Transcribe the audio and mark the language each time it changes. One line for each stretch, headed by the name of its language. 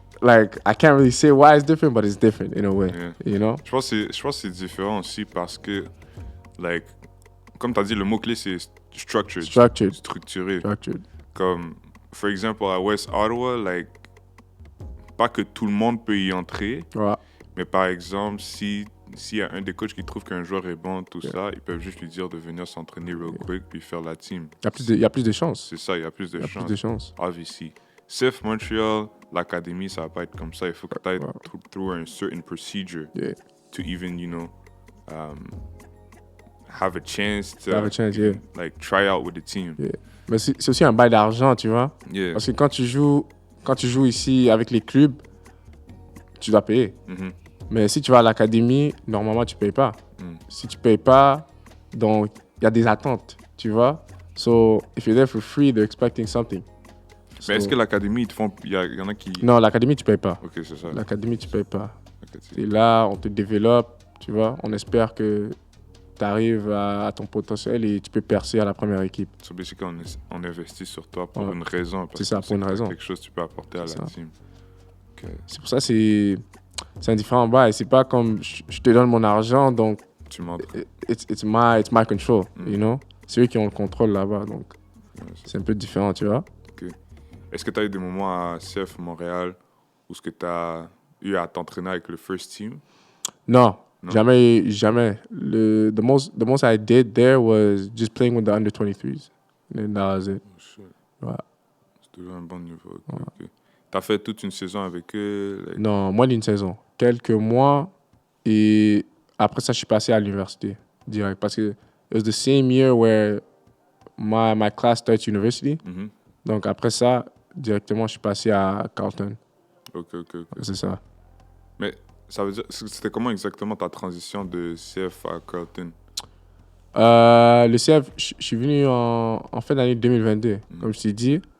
English: Like, I can't really say why it's different, but it's different in a way, you know?
French: Je pense que c'est différent aussi parce que, comme tu as dit, le mot-clé, c'est structured. Structuré. Comme,
English: for example,
French: à West Ottawa, pas que tout le monde peut y entrer, mais par exemple, s'il y a un des coachs qui trouve qu'un joueur est bon, tout ça, ils peuvent juste lui dire de venir s'entraîner
English: real quick
French: puis faire la team. Il y a plus de chances. C'est ça, il y a plus de chances.
English: Obviously. CF Montreal,
French: l'académie, ça va pas être comme ça. Il faut que tu ailles
English: through a certain procedure to even, you know, have a chance to try out with the team. Yeah.
French: Mais c'est aussi un bail d'argent, tu vois.
English: Yeah.
French: Parce que quand tu joues ici avec les clubs, tu dois payer. Mais si tu vas à l'académie, normalement, tu payes pas. Si tu payes pas, donc il y a des attentes, tu vois.
English: So, if you're there for free, they're expecting something.
French: Mais est-ce que l'académie, il y en a qui... Non, l'académie, tu payes pas. Ok, c'est ça. L'académie, tu payes pas. Okay, et là, on te développe, tu vois. On espère que tu arrives à ton potentiel et tu peux percer à la première équipe.
English: So basically,
French: on investit sur toi pour une raison. C'est ça, pour une raison. Quelque chose que tu peux apporter à la team. Okay. C'est pour ça c'est un différent bail. C'est pas comme je te donne mon argent, donc Tu montres.
English: it's my control, you know.
French: C'est eux qui ont le contrôle là-bas, donc c'est un peu différent, tu vois. Ok. Est-ce que tu as eu des moments à CF Montréal où ce que tu as eu à t'entraîner avec le
English: first team?
French: Non, Non. jamais.
English: The most I did there was just playing with the under 23s. And that was it. Oh, shit.
French: Ouais. C'est toujours un bon niveau. Ok. Tu as fait toute une saison avec eux?
English: Like...
French: Non, moins d'une saison. Quelques mois. Et après ça, je suis passé à l'université direct. Parce que
English: it was the same year where my class starts university. Mhm.
French: Donc après ça, directement, je suis passé à Carleton. Ok. C'est ça. Mais ça veut dire, c'était comment exactement ta transition de CF à Carleton? Le CF, je suis venu en fin d'année 2022, comme je t'ai dit.